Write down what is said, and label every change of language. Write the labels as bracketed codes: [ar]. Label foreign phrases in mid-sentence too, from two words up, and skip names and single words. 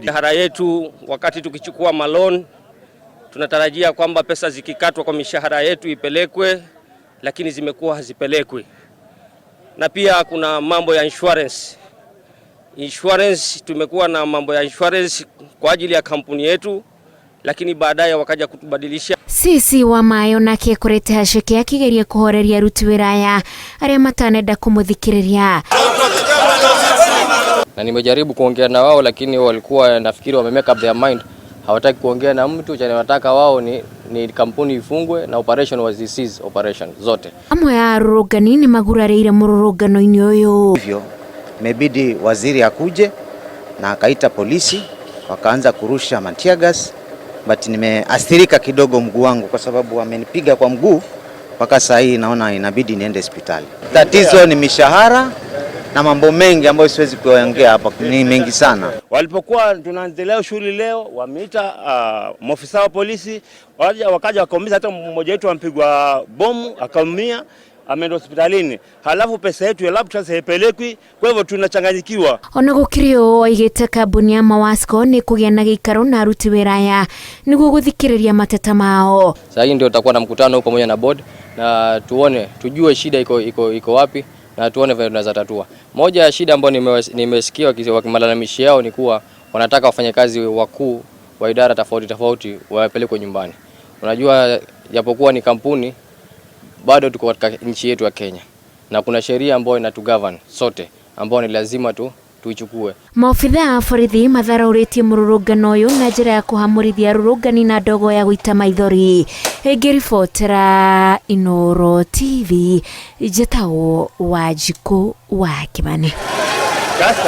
[sw] Mishahara yetu wakati tukichukua malon tunatarajia kwamba pesa zikikatwa kwa mishahara yetu ipelekwe, lakini zimekuwa hazipelekwi. Na pia kuna mambo ya insurance tumekuwa na mambo ya insurance kwa ajili ya kampuni yetu, lakini baadaye wakaja kutubadilisha. [ki] Sisi wa maaĩ nake kurete haceke akigeria kuhoreria aruti wĩra aya arĩa matanenda kũmũthikĩrĩria. [sw] Na nimejaribu kuongea na wao, lakini walikuwa nafikiri wame [en] make up their mind. [sw] Hawataki kuongea na mtu, cha wanataka wao ni kampuni ifungwe na [en] operation was cease operation [sw] zote. [ki] Amwe ya arũrũngani nĩ magurarĩire mũrũrũngano-inĩ ũyũ. [sw] Hivyo imebidi waziri akuje na akaita polisi wakaanza kurusha [en] tear gas, [sw] but nimeathirika kidogo mguu wangu kwa sababu wamenipiga kwa mguu mpaka saa hii naona inabidi niende hospitali. Tatizo ni mishahara na mambo mengi ambayo siwezi kuongea hapa, ni mengi sana. Walipokuwa tunaendelea shughuli leo wameita maafisa wa polisi wakaja wakaumiza, hata mmoja wetu ampigwa bomu akaumia ameenda hospitalini. Halafu pesa yetu ya lab sasa haipelekwi, kwa hivyo tunachanganyikiwa. [ki] Ona gũkĩrĩ ũũ oigĩte kambuni ya MAWASCO nĩ kũgĩa na gĩikaro na aruti wĩra aya nĩguo gũthikĩrĩria mateta mao. [sw] Sasa hii ndio tutakuwa na mkutano pamoja na board na tujue shida iko wapi na tuone vile tunaweza tatua. Moja ya shida ambayo nimesikia wakimalalamishi yao ni kuwa wanataka wafanyakazi wakuu wa idara tofauti wapelekwe nyumbani. Unajua japokuwa ni kampuni bado tuko katika nchi yetu ya Kenya na kuna sheria ambayo inatugovern sote ambayo ni lazima tuichukue. [ki] Maofitha a borithi matharaũrĩtie mũrũrũngano ũyũ na njĩra ya kũhamũrithia arũrũngani na ndogo ya gũita maithori. Ngĩribotera Inooro TV, njĩtagwo Wanjikũ wa Kimani.